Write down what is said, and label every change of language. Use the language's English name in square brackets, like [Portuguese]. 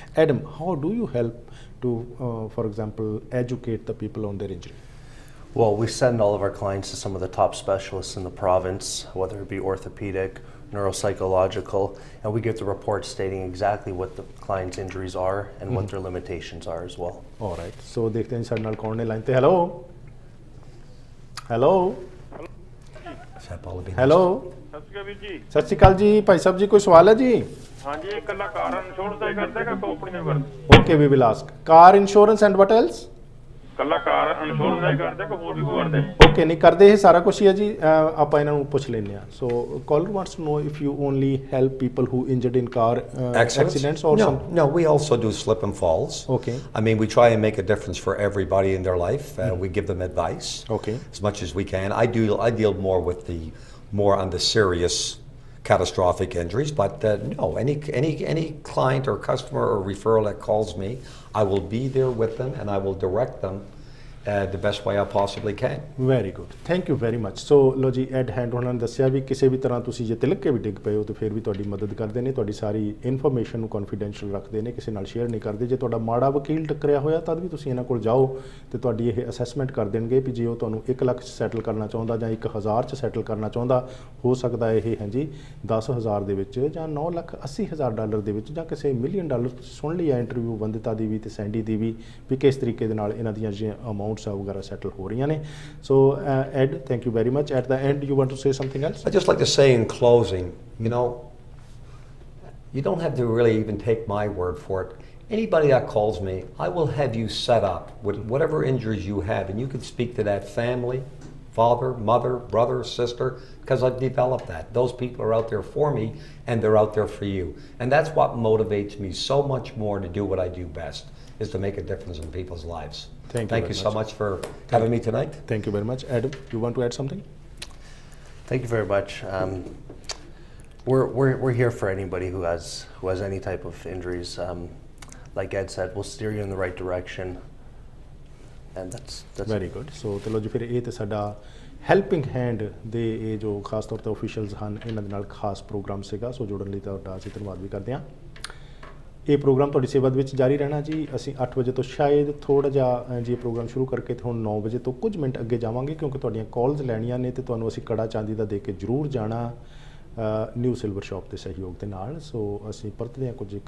[English] Adam, how do you help to, for example, educate the people on their injury? Well, we send all of our clients to some of the top specialists in the province, whether it be orthopedic, neuropsychological, and we get the report stating exactly what the client's injuries are and what their limitations are as well. All right. [Hindi] So देखते हैं [Punjabi] ਸਾਡੇ ਨਾਲ [Hindi] कौन है line पे. Hello hello [English] Satpal would be hello [Punjabi] ਸਤਿ ਸ਼੍ਰੀ ਅਕਾਲ ਵੀਰ ਜੀ. ਸਤਿ ਸ਼੍ਰੀ ਅਕਾਲ ਜੀ. ਭਾਈ ਸਾਹਿਬ ਜੀ, ਕੋਈ ਸਵਾਲ ਹੈ ਜੀ? ਹਾਂਜੀ, ਇਹ ਇਕੱਲਾ ਕਾਰ ਇੰਸ਼ੋਰੈਂਸ ਦਾ ਹੀ ਕਰਦਾ ਕਿ ਕੰਪਨੀ ਦਾ ਕਰਦਾ? [English] Okay, we will ask. Car insurance and what else? [Punjabi] ਇਕੱਲਾ ਕਾਰ ਇੰਸ਼ੋਰੈਂਸ ਦਾ ਹੀ ਕਰਦਾ ਕਿ ਹੋਰ ਵੀ ਕੋਈ ਕਰਦੇ? Okay, ਨਹੀਂ ਕਰਦੇ, ਇਹ ਸਾਰਾ ਕੁਝ ਹੀ ਹੈ ਜੀ. ਆਪਾਂ ਇਹਨਾਂ ਨੂੰ ਪੁੱਛ ਲੈਂਦੇ ਆ. [English] So caller wants to know if you only help people who injured in car accidents or no, some. No, we also do slip and falls. Okay. I mean, we try and make a difference for everybody in their life. We give them advice Okay. as much as we can. I deal more with the more on the serious catastrophic injuries, but no, any client or customer or referral that calls me, I will be there with them and I will direct them the best way I possibly can. Very good, thank you very much. [Punjabi] ਸੋ ਲੋ ਜੀ, add hand ਉਹਨਾਂ ਨੇ ਦੱਸਿਆ ਵੀ ਕਿਸੇ ਵੀ ਤਰ੍ਹਾਂ ਤੁਸੀਂ ਜੇ ਤਿਲਕ ਕੇ ਵੀ ਡਿੱਗ ਪਏ ਹੋ ਤਾਂ ਫਿਰ ਵੀ ਤੁਹਾਡੀ ਮਦਦ ਕਰਦੇ ਨੇ, ਤੁਹਾਡੀ ਸਾਰੀ ਇਨਫੋਰਮੇਸ਼ਨ ਨੂੰ ਕੌਨਫੀਡੈਂਸ਼ੀਅਲ ਰੱਖਦੇ ਨੇ, ਕਿਸੇ ਨਾਲ ਸ਼ੇਅਰ ਨਹੀਂ ਕਰਦੇ. ਜੇ ਤੁਹਾਡਾ ਮਾੜਾ ਵਕੀਲ ਟੱਕਰਿਆ ਹੋਇਆ ਤਦ ਵੀ ਤੁਸੀਂ ਇਹਨਾਂ ਕੋਲ ਜਾਓ ਤੇ ਤੁਹਾਡੀ ਇਹ ਅਸੈਸਮੈਂਟ ਕਰ ਦੇਣਗੇ ਵੀ ਜੇ ਉਹ ਤੁਹਾਨੂੰ 1 ਲੱਖ 'ਚ ਸੈਟਲ ਕਰਨਾ ਚਾਹੁੰਦਾ ਜਾਂ 1000 'ਚ ਸੈਟਲ ਕਰਨਾ ਚਾਹੁੰਦਾ, ਹੋ ਸਕਦਾ ਇਹ ਹੈ ਜੀ 10,000 ਦੇ ਵਿੱਚ ਜਾਂ $9,80,000 ਦੇ ਵਿੱਚ ਜਾਂ ਕਿਸੇ $1 ਮਿਲੀਅਨ. ਤੁਸੀਂ ਸੁਣ ਲਈ ਆ ਇੰਟਰਵਿਊ ਵੰਦਿਤਾ ਦੀ ਵੀ ਤੇ ਸੈਂਡੀ ਦੀ ਵੀ ਕਿਸ ਤਰੀਕੇ ਦੇ ਨਾਲ ਇਹਨਾਂ ਦੀਆਂ ਜਿਹੜੀਆਂ ਅਮਾਊਂਟਸ ਆ ਵਗੈਰਾ ਸੈਟਲ ਹੋ ਰਹੀਆਂ ਨੇ. [English] So Ed, thank you very much. At the end you want to say something else? I'd just like to say in closing, you know, you don't have to really even take my word for it. Anybody that calls me, I will have you set up with whatever injuries you have, and you can speak to that family, father, mother, brother, sister, because I've developed that. Those people are out there for me, and they're out there for you. And that's what motivates me so much more to do what I do best, is to make a difference in people's lives. Thank you so much for having me tonight. Thank you very much. Adam, you want to add something? Thank you very much. We're here for anybody who has any type of injuries. Like Ed said, we'll steer you in the right direction, and that's very good. [Punjabi] ਸੋ ਚਲੋ ਜੀ, ਫਿਰ ਇਹ ਤੇ ਸਾਡਾ helping hand ਦੇ ਇਹ ਜੋ ਖਾਸ ਤੌਰ ਤੇ ਆਫੀਸ਼ੀਅਲਸ ਹਨ, ਇਹਨਾਂ ਦੇ ਨਾਲ ਖਾਸ ਪ੍ਰੋਗਰਾਮ ਸੀਗਾ. ਸੋ ਜੁੜਨ ਲਈ ਤੁਹਾਡਾ ਅਸੀਂ ਧੰਨਵਾਦ ਵੀ ਕਰਦੇ ਹਾਂ. ਇਹ ਪ੍ਰੋਗਰਾਮ ਤੁਹਾਡੀ ਸੇਵਾ ਦੇ ਵਿੱਚ ਜਾਰੀ ਰਹਿਣਾ ਜੀ. ਅਸੀਂ 8 ਵਜੇ ਤੋਂ ਸ਼ਾਇਦ ਥੋੜ੍ਹਾ ਜਿਹਾ ਜੀ ਪ੍ਰੋਗਰਾਮ ਸ਼ੁਰੂ ਕਰਕੇ ਤੇ ਹੁਣ 9 ਵਜੇ ਤੋਂ ਕੁਝ ਮਿੰਟ ਅੱਗੇ ਜਾਵਾਂਗੇ, ਕਿਉਂਕਿ ਤੁਹਾਡੀਆਂ ਕਾਲਸ ਲੈਣੀਆਂ ਨੇ ਤੇ ਤੁਹਾਨੂੰ ਅਸੀਂ ਕੜਾ ਚਾਂਦੀ ਦਾ ਦੇ ਕੇ ਜ਼ਰੂਰ ਜਾਣਾ ਨਿਊ ਸਿਲਵਰ ਸ਼ਾਪ ਦੇ ਸਹਿਯੋਗ ਦੇ ਨਾਲ. ਸੋ ਅਸੀਂ ਪਰਤਦੇ ਹਾਂ ਕੁਝ ਇੱਕ